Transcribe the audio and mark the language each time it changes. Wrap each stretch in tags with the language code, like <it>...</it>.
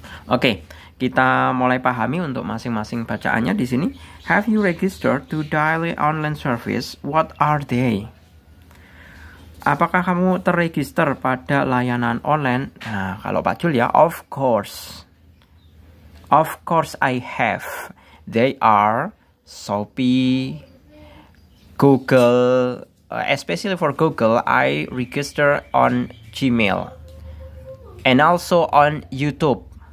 <id>Oke, kita mulai pahami untuk masing-masing bacaannya di sini.</id> <en>Have you registered to daily online service? What are they?</en> <id>Apakah kamu terregister pada layanan online? Nah, kalau Pak Jul ya,</id> <en>of course. Of course I have. They are Shopee, Google, especially for Google, I register on Gmail and also on YouTube.</en>